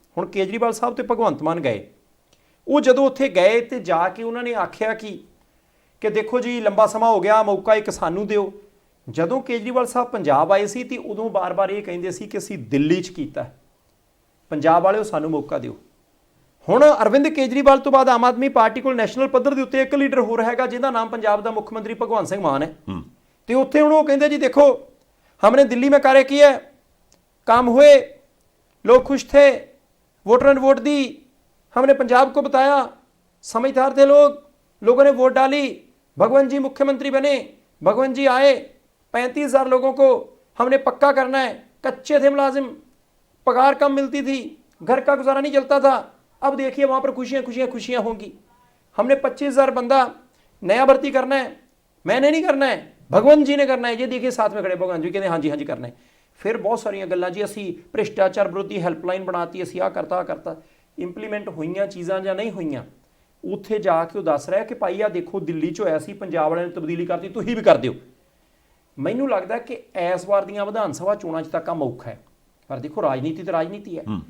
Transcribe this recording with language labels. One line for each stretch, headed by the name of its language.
Punjabi: ਹੁਣ ਕੇਜਰੀਵਾਲ ਸਾਹਿਬ ਤੇ ਭਗਵੰਤ ਮਾਨ ਗਏ, ਉਹ ਜਦੋਂ ਉੱਥੇ ਗਏ ਤੇ ਜਾ ਕੇ ਉਹਨਾਂ ਨੇ ਆਖਿਆ ਕਿ ਦੇਖੋ ਜੀ ਲੰਬਾ ਸਮਾਂ ਹੋ ਗਿਆ, ਮੌਕਾ ਇੱਕ ਸਾਨੂੰ ਦਿਓ। ਜਦੋਂ ਕੇਜਰੀਵਾਲ ਸਾਹਿਬ ਪੰਜਾਬ ਆਏ ਸੀ ਤੇ ਉਦੋਂ ਬਾਰ-ਬਾਰ ਇਹ ਕਹਿੰਦੇ ਸੀ ਕਿ ਅਸੀਂ ਦਿੱਲੀ 'ਚ ਕੀਤਾ, ਪੰਜਾਬ ਵਾਲਿਓ ਸਾਨੂੰ ਮੌਕਾ ਦਿਓ। ਹੁਣ ਅਰਵਿੰਦ ਕੇਜਰੀਵਾਲ ਤੋਂ ਬਾਅਦ ਆਮ ਆਦਮੀ ਪਾਰਟੀ ਕੋਲ ਨੈਸ਼ਨਲ ਪੱਧਰ ਦੇ ਉੱਤੇ ਇੱਕ ਲੀਡਰ ਹੋਰ ਹੈਗਾ ਜਿਹਦਾ ਨਾਮ ਪੰਜਾਬ ਦਾ ਮੁੱਖ ਮੰਤਰੀ ਭਗਵੰਤ ਸਿੰਘ ਮਾਨ ਹੈ। ਤੇ ਉੱਥੇ ਹੁਣ ਉਹ ਕਹਿੰਦੇ ਜੀ ਦੇਖੋ
Hindi: हमने दिल्ली में कार्य किया, काम हुए, लोग खुश थे, वोटर ने वोट दी, हमने पंजाब को बताया, समझदार थे लोग, लोगों ने वोट डाली, भगवंत जी मुख्यमंत्री बने, भगवंत जी आए, 35,000 लोगों को हमने पक्का करना है, कच्चे थे मुलाजिम, पगार कम मिलती थी, घर का गुजारा नहीं चलता था, अब देखिए वहाँ पर खुशियाँ खुशियाँ खुशियाँ होंगी। हमने 25,000 बंदा नया भर्ती करना है, मैंने नहीं करना है, भगवंत जी ने करना है। ये देखिए साथ में खड़े भगवंत जी कहते हाँ जी करना है।
Punjabi: फिर बहुत सारिया गल्लां जी, असी भ्रिष्टाचार विरोधी हैल्पलाइन बनाती, असी आ करता इंप्लीमेंट हुई चीज़ां ਜਾਂ नहीं हुई, ਉੱਥੇ ਜਾ ਕੇ ਉਹ ਦੱਸ ਰਿਹਾ ਕਿ ਭਾਈ ਆ ਦੇਖੋ ਦਿੱਲੀ 'ਚ ਹੋਇਆ ਸੀ, ਪੰਜਾਬ ਵਾਲਿਆਂ ਨੇ ਤਬਦੀਲੀ ਕਰਤੀ, ਤੁਸੀਂ ਵੀ ਕਰ ਦਿਓ। ਮੈਨੂੰ ਲੱਗਦਾ ਕਿ ਇਸ ਵਾਰ ਦੀਆਂ ਵਿਧਾਨ ਸਭਾ ਚੋਣਾਂ 'ਚ ਤੱਕ ਆ ਮੌਕਾ ਹੈ, ਪਰ ਦੇਖੋ ਰਾਜਨੀਤੀ ਤਾਂ ਰਾਜਨੀਤੀ ਹੈ।